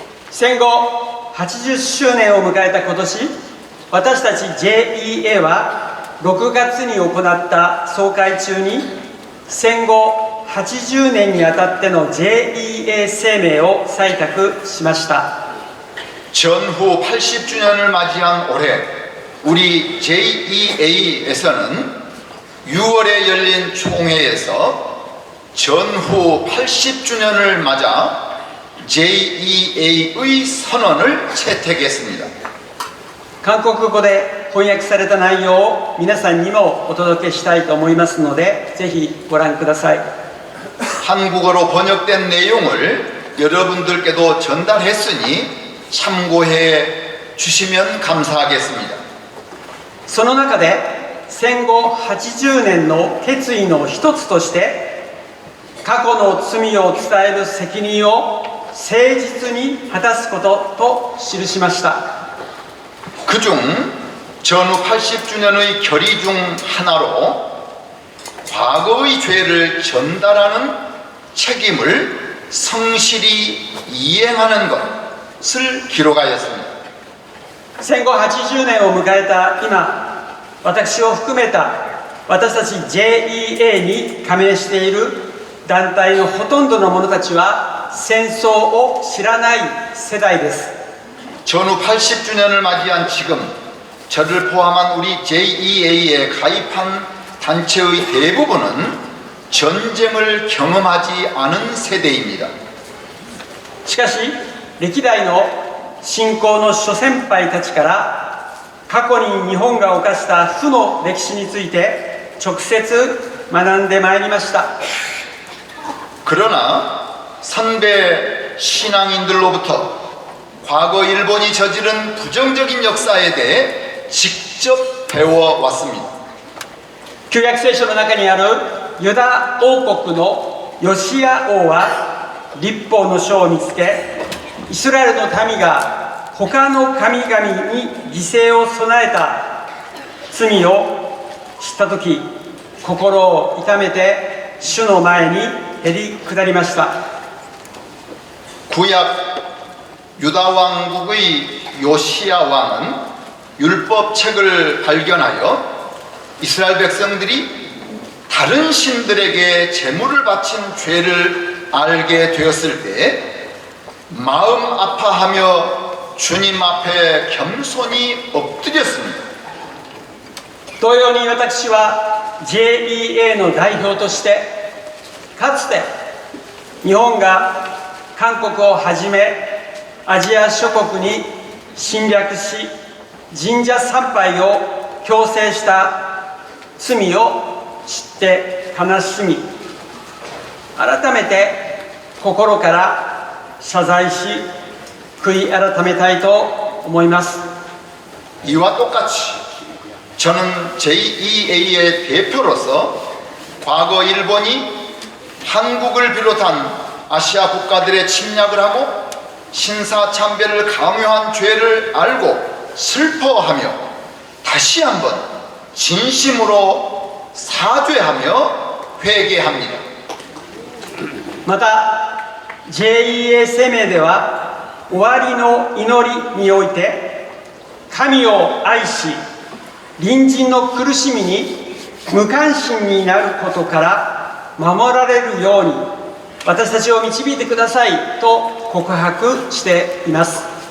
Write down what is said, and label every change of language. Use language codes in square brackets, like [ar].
[ja] 戦後80周年を迎えた今年、私たち JEA は6月に行った総会中に戦後80年にあたっての JEA 声明を採択しました。 [ko] 전후 80주년을 맞이한 올해 우리 JEA에서는 6월에 열린 총회에서 전후 80주년을 맞아 JEA의 선언을 채택했습니다. [ja] 韓国語で翻訳された内容を皆さんにもお届けしたいと思いますので、ぜひご覧ください。 [ko] 한국어로 번역된 내용을 여러분들께도 전달했으니 참고해 주시면 감사하겠습니다. [ja] その中で戦後80年の決意の一つとして過去の罪を伝える責任を誠実に果たすことと記しました。 [ko] 그중 전후 80주년의 결의 중 하나로 과거의 죄를 전달하는 책임을 성실히 이행하는 것을 기록하였습니다. [ja] 戦後80年を迎えた今、私を含めた私たち JEA に加盟している団体のほとんどの者たちは戦争を知らない世代です。 [ko] 전후 80주년을 맞이한 지금 저를 포함한 우리 JEA에 가입한 단체의 대부분은 전쟁을 경험하지 않은 세대입니다. [ja] しかし歴代の信仰の諸先輩たちから過去に日本が犯した負の歴史について直接学んでまいりました。 [ko] 그러나 선배 신앙인들로부터 과거 일본이 저지른 부정적인 역사에 대해 직접 배워왔습니다. [ja] 旧約聖書の中にあるユダ王国のヨシア王は律法の書を見つけ、イスラエルの民が他の神々に犠牲を備えた罪を知ったとき、心を痛めて主の前にへり下りました。 [ko] 구약 유다 왕국의 요시야 왕은 율법책을 발견하여 이스라엘 백성들이 다른 신들에게 제물을 바친 죄를 알게 되었을 때 마음 아파하며 주님 앞에 겸손히 엎드렸습니다. [ja] 同様に私は JEA の代表としてかつて日本が韓国をはじめアジア諸国に侵略し神社参拝を強制した罪を知って悲しみ改めて心から謝罪し悔い改めたいと思います。 [ko] 이와 똑같이 저는 JEA의 대표로서 과거 일본이 한국을 비롯한 아시아 국가들의 침략을 하고 신사참배를 강요한 죄를 알고 슬퍼하며 다시 한번 진심으로 사죄하며 회개합니다. [ja] また JEA 声明では終わりの祈りにおいて神を愛し隣人の苦しみに無関心になることから守られるように私たちを導いてくださいと告白しています。